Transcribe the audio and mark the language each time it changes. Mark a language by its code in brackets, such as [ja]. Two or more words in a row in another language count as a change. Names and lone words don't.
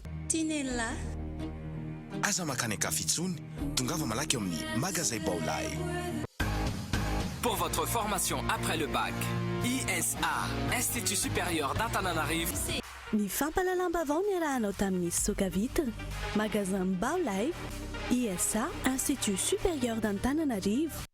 [mg] Tinella. Aza makany kafitsony, tongava malaky amin'ny magasin Baolay. [fr] Pour votre formation après le bac, ISA, Institut supérieur d'Antananarivo. [mg] Ny fampahalalam-baovao ny arahanao tamin'ny Soka Vitre, magasin Baolay, ISA, Institut supérieur d'Antananarivo.